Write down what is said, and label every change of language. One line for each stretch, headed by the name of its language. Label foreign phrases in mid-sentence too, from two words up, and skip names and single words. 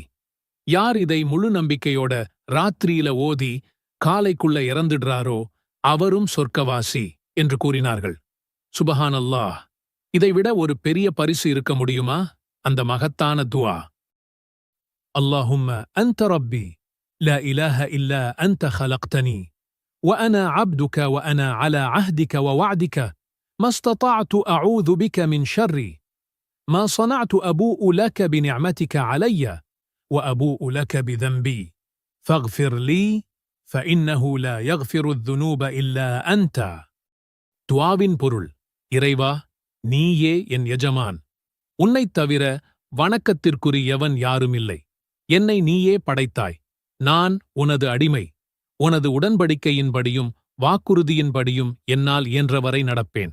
Tamil: யார் இதை முழு நம்பிக்கையோட ராத்திரியில ஓதி காலைக்குள்ள இறந்துடுறாரோ அவரும் சொர்க்கவாசி என்று கூறினார்கள். சுபஹானல்லாஹ்! இதைவிட ஒரு பெரிய பரிசு இருக்க முடியுமா? அந்த மகத்தான துஆ:
Arabic: اللهم أنت ربي لا إله إلا أنت خلقتني وأنا عبدك وأنا على عهدك ووعدك ما استطعت أعوذ بك من شر ما صنعت أبوء لك بنعمتك علي وأبوء لك بذنبي فاغفر لي فإنه لا يغفر الذنوب إلا أنت.
Tamil: துஆவின் பொருள்: இறைவா, நீயே என் எஜமான். உன்னைத் தவிர வணக்கத்திற்குரியவன் யாருமில்லை. என்னை நீயே படைத்தாய். நான் உனது அடிமை. உனது உடன்படிக்கையின்படியும் வாக்குறுதியின்படியும் என்னால் இயன்றவரை நடப்பேன்.